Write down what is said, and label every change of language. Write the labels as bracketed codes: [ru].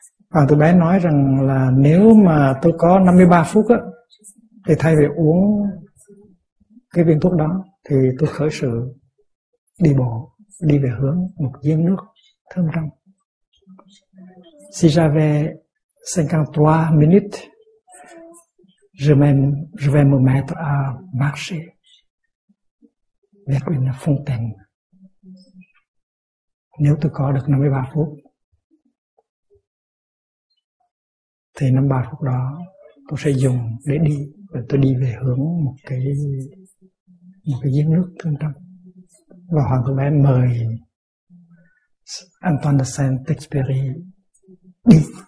[vi] Và tụi bé nói rằng là nếu mà tôi có 53 phút á, Thì thay vì uống cái viên thuốc đó thì tôi khởi sự đi bộ, đi về hướng một giếng nước thơm trong. [fr] Si j'avais 53 minutes, je vais me mettre à marcher vers une fontaine. [vi] Nếu tôi có được 53 phút thì 53 phút đó tôi sẽ dùng để đi, và tôi đi về hướng một cái giếng nước thương tâm. Và Hoàng Thượng Bé mời Antoine de Saint-Exupéry đi.